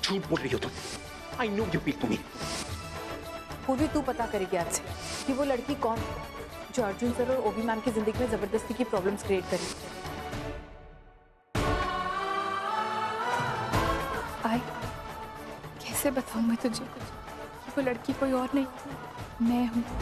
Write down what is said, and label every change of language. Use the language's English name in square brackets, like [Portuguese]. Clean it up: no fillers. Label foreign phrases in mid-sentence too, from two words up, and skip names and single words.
[Hindi] झूठ बोल रही हो तुम। [English] I know you people me. [Hindi] पूर्वी तू पता करेगी आज से कि वो लड़की कौन है जो अर्जुन सर और ओवी मैम की जिंदगी में जबरदस्ती की [English] problems create [Hindi] करी। आई कैसे बताऊं मैं तुझे कि वो लड़की कोई और नहीं, मैं हूं।